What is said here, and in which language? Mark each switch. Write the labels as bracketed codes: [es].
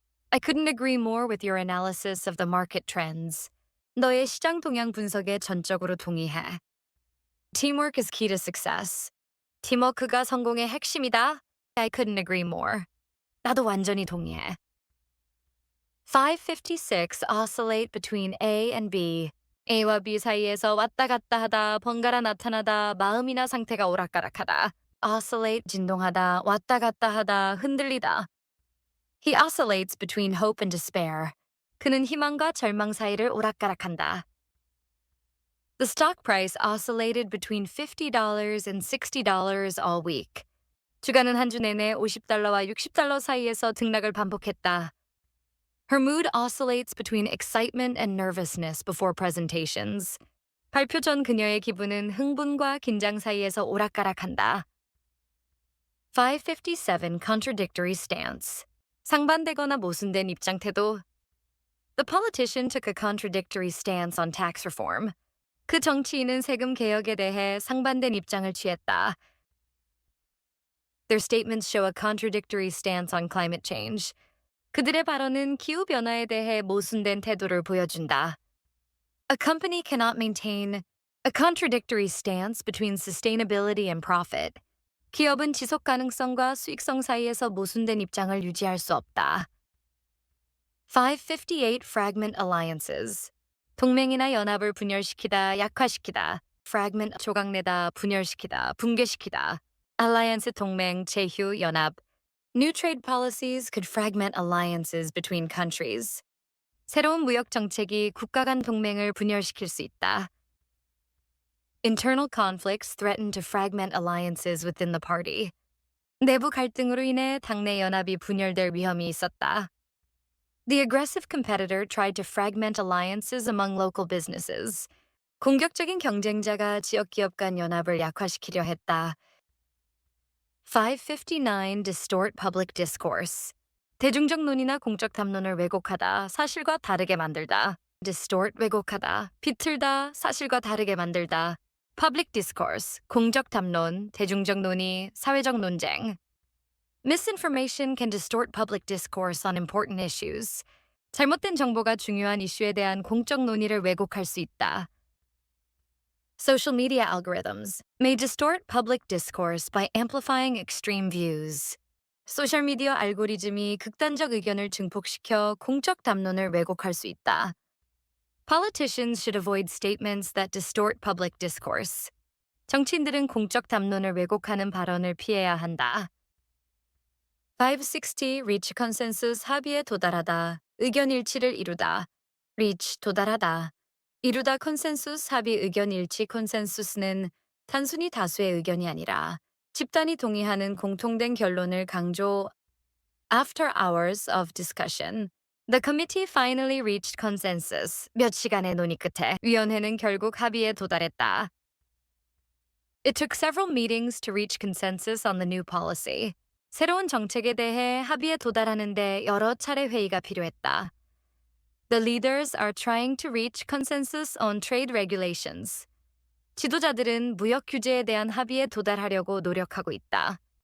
[en] I couldn't agree more with your analysis of the market trends. [ko] 너의 시장 동향 분석에 전적으로 동의해. [en] Teamwork is key to success. [ko] 팀워크가 성공의 핵심이다. [en] I couldn't agree more. [ko] 나도 완전히 동의해. [en] 556 oscillate between A and B. [ko] A와 B 사이에서 왔다 갔다 하다, 번갈아 나타나다, 마음이나 상태가 오락가락하다. Oscillate, 진동하다, 왔다 갔다 하다, 흔들리다. [en] He oscillates between hope and despair. [ko] 그는 희망과 절망 사이를 오락가락한다. [en] The stock price oscillated between $50 and $60 all week. [ko] 주가는 한 주 내내 $50와 $60 사이에서 등락을 반복했다. [en] Her mood oscillates between excitement and nervousness before presentations. [ko] 발표 전 그녀의 기분은 흥분과 긴장 사이에서 오락가락한다. [en] 557 contradictory stance. [ko] 상반되거나 모순된 입장 태도. [en] The politician took a contradictory stance on tax reform. [ko] 그 정치인은 세금 개혁에 대해 상반된 입장을 취했다. [en] Their statements show a contradictory stance on climate change. [ko] 그들의 발언은 기후변화에 대해 모순된 태도를 보여준다. [en] A company cannot maintain a contradictory stance between sustainability and profit. [ko] 기업은 지속 가능성과 수익성 사이에서 모순된 입장을 유지할 수 없다. [en] 558 fragment alliances. [ko] 동맹이나 연합을 분열시키다, 약화시키다. fragment 조각내다, 분열시키다, 붕괴시키다. alliance 동맹, 제휴, 연합. [en] New trade policies could fragment alliances between countries. [ko] 새로운 무역 정책이 국가 간 동맹을 분열시킬 수 있다. [en] Internal conflicts threaten to fragment alliances within the party. [ko] 내부 갈등으로 인해 당내 연합이 분열될 위험이 있었다. [en] The aggressive competitor tried to fragment alliances among local businesses. [ko] 공격적인 경쟁자가 지역 기업 간 연합을 약화시키려 했다. [en] 559 distort public discourse. [ko] 대중적 논의나 공적 담론을 왜곡하다, 사실과 다르게 만들다. distort 왜곡하다, 비틀다, 사실과 다르게 만들다. public discourse, 공적 담론, 대중적 논의, 사회적 논쟁. [en] Misinformation can distort public discourse on important issues. [ko] 잘못된 정보가 중요한 이슈에 대한 공적 논의를 왜곡할 수 있다. [en] Social media algorithms may distort public discourse by amplifying extreme views. [ko] 소셜미디어 알고리즘이 극단적 의견을 증폭시켜 공적 담론을 왜곡할 수 있다. [en] Politicians should avoid statements that distort public discourse. [ko] 정치인들은 공적 담론을 왜곡하는 발언을 피해야 한다. 560 reach consensus 합의에 도달하다, 의견 일치를 이루다. reach 도달하다. 이루다 컨센수스 합의 의견 일치 컨센수스는 단순히 다수의 의견이 아니라 집단이 동의하는 공통된 결론을 강조. [en] After hours of discussion, the committee finally reached consensus. [ko] 몇 시간의 논의 끝에 위원회는 결국 합의에 도달했다. [en] It took several meetings to reach consensus on the new policy. [ko] 새로운 정책에 대해 합의에 도달하는 데 여러 차례 회의가 필요했다. [en] The leaders are trying to reach consensus on trade regulations. [ko] 지도자들은 무역 규제에 대한 합의에 도달하려고 노력하고 있다.